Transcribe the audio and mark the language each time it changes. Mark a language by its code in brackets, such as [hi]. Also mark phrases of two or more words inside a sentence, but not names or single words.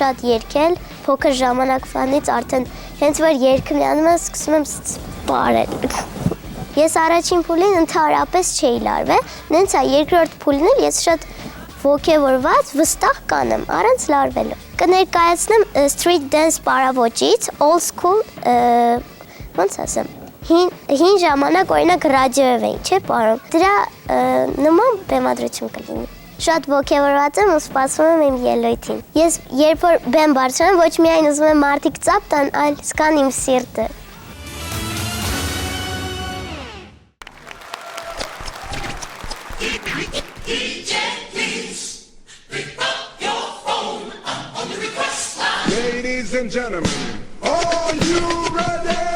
[hy] շատ երգել, փոքր ժամանակվանից արդեն հենց որ երգը միանում եմ, սկսում եմ պարել։ Ես առաջին փուլին ընդհանրապես չէի լարվել, նենց է երկրորդ փուլին էլ ես շատ ոգևորված, վստահ կանեմ, առանց լարվելու։ Կներկայացնեմ [en] street dance [hy] պարավոճից, [en] old school, [hy] ոնց ասեմ, հին ժամանակ օրինակ ռադիոյով էի, չէ՞ պարում։ Դրա նման բեմադրություն կլինի։ Շատ ոգևորված եմ ու սպասում եմ իմ ելույթին։ Ես երբ որ բեմ բարձրանում, ոչ միայն ուզում եմ մարդիկ ծափ տան, այլ զգան իմ սիրտը։ [en] Ladies and gentlemen, are you ready?